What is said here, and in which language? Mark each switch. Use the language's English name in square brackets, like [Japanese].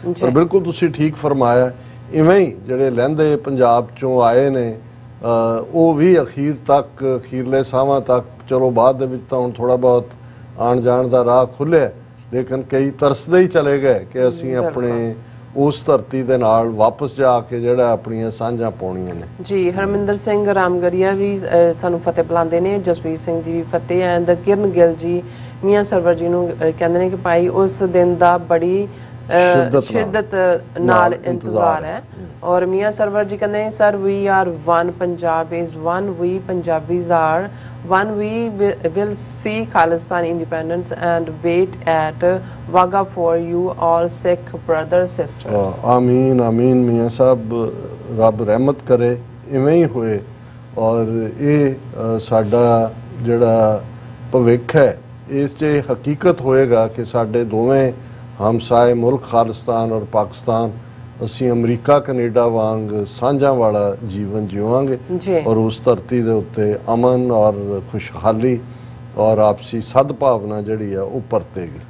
[Punjabi] ਪਰ ਬਿਲਕੁਲ ਤੁਸੀਂ ਠੀਕ ਫਰਮਾਇਆ, ਇਵੇਂ ਹੀ ਜਿਹੜੇ ਲਹਿੰਦੇ ਪੰਜਾਬ ਚੋਂ ਆਏ ਨੇ ਉਹ ਵੀ ਅਖੀਰ ਤੱਕ, ਅਖੀਰਲੇ ਸਾਹਾਂ ਤੱਕ, ਚਲੋ ਬਾਅਦ ਦੇ ਵਿੱਚ ਤਾਂ ਹੁਣ ਥੋੜਾ ਬਹੁਤ ਆਉਣ ਜਾਣ ਦਾ ਰਾਹ ਖੁੱਲਿਆ, ਲੇਕਿਨ ਕਈ ਤਰਸਦੇ ਹੀ ਚਲੇ ਗਏ ਕਿ ਅਸੀਂ ਆਪਣੇ ਉਸ ਧਰਤੀ ਦੇ ਨਾਲ ਵਾਪਸ ਜਾ ਕੇ ਜਿਹੜਾ ਆਪਣੀਆਂ ਸਾਂਝਾਂ ਪਾਉਣੀਆਂ ਨੇ। ਜੀ ਹਰਮਿੰਦਰ ਸਿੰਘ ਰਾਮਗੜੀਆ ਵੀ ਸਾਨੂੰ ਫਤਿਹ ਬੁਲਾਉਂਦੇ ਨੇ, ਜਸਵੀਰ ਸਿੰਘ ਜੀ ਵੀ ਫਤਿਹ, and Kiran Gill ji Mian server ਜੀ ਨੂੰ ਕਹਿੰਦੇ ਨੇ ਕਿ ਭਾਈ ਉਸ ਦਿਨ ਦਾ ਬੜੀ ਸ਼ਿੱਦਤ ਨਾਲ ਇੰਤਜ਼ਾਰ ਹੈ। ਔਰ ਮੀਆਂ ਸਰਵਰ ਜੀ ਕਹਿੰਦੇ [English] Sir we are one, Punjab is one, we Punjabis are one, we will see Khalistan independence and wait at Wagah for you all Sikh brothers sisters. [Punjabi] ਆਮੀਨ ਆਮੀਨ ਮੀਆਂ ਸਾਹਿਬ, ਰੱਬ ਰਹਿਮਤ ਕਰੇ ਇਵੇਂ ਹੀ ਹੋਏ। ਔਰ ਇਹ ਸਾਡਾ ਜਿਹੜਾ ਭਵਿੱਖ ਹੈ ਇਸ 'ਚ ਹਕੀਕਤ ਹੋਏਗਾ ਕਿ ਸਾਡੇ ਦੋਵੇਂ ਹਮਸਾਏ ਮੁਲਕ ਖਾਲਿਸਤਾਨ ਔਰ ਪਾਕਿਸਤਾਨ ਅਸੀਂ ਅਮਰੀਕਾ ਕੈਨੇਡਾ ਵਾਂਗ ਸਾਂਝਾਂ ਵਾਲਾ ਜੀਵਨ ਜਿਵਾਂਗੇ, ਔਰ ਉਸ ਧਰਤੀ ਦੇ ਉੱਤੇ ਅਮਨ ਔਰ ਖੁਸ਼ਹਾਲੀ ਔਰ ਆਪਸੀ ਸਦਭਾਵਨਾ ਜਿਹੜੀ ਆ ਉਹ ਪਰਤੇਗੀ।